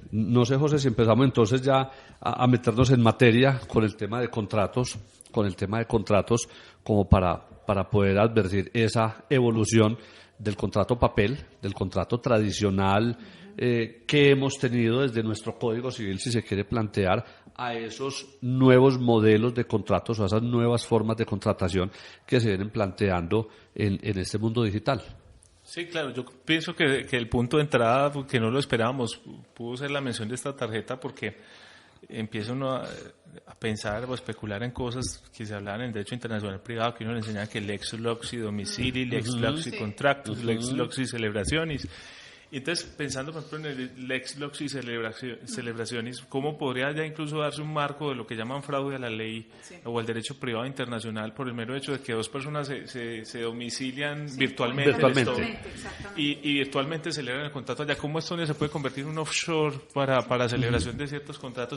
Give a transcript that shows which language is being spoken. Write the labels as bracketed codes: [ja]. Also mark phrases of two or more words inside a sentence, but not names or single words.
[es] No sé, José, si empezamos entonces ya a meternos en materia con el tema de contratos, como para poder advertir esa evolución del contrato papel, del contrato tradicional que hemos tenido desde nuestro Código Civil, si se quiere plantear, a esos nuevos modelos de contratos o a esas nuevas formas de contratación que se vienen planteando en este mundo digital. Sí, claro, yo pienso que el punto de entrada, que no lo esperábamos, pudo ser la mención de esta tarjeta, porque empieza uno a pensar o a especular en cosas que se hablaban en derecho internacional privado, que uno le enseñaba que [la] lex loci domicili, lex loci contractus, lex loci celebrationis. [es] Y entonces, pensando, por ejemplo, en el [la] lex loci celebrationis, [es] ¿cómo podría ya incluso darse un marco de lo que llaman fraude a la ley o al derecho privado internacional por el mero hecho de que dos personas se domicilian virtualmente. Y virtualmente celebran el contrato allá? ¿Cómo Estonia se puede convertir en un offshore para celebración de ciertos contratos?